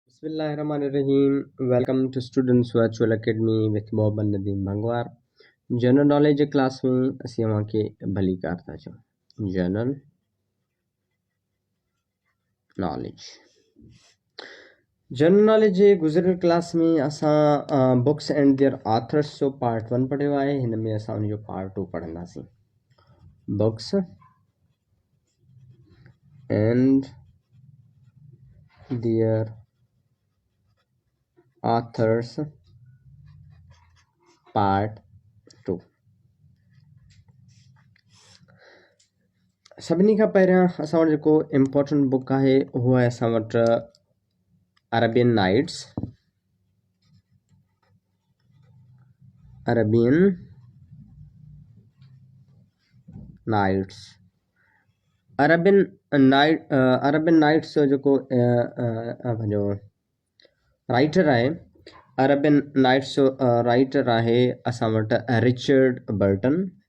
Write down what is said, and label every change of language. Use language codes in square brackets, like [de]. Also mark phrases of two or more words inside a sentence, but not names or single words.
[ar] بسم الله الرحمن الرحيم. [en] Welcome to Students Virtual Academy with Mohammed Nadeem Bhangwar. general knowledge [sd] क्लास में असीं अव्हांखे भली कार था चऊं [en] general knowledge [sd] जे गुज़िरियल क्लास में असां [en] books and their authors [sd] जो पार्ट 1 पढ़ियो आहे। हिन में असां उन जो पार्ट 2 पढ़ंदासीं। [en] Books and Their Authors Part 2. [sd] सभिनी खां पहिरियां असां वटि जेको इम्पोर्टेंट बुक आहे उहो आहे असां वटि अरबियन नाइट्स। अरबियन नाइट्स जो जेको पंहिंजो राइटर आहे, अरबियन नाइट्स जो राइटर आहे असां वटि रिचर्ड बर्टन।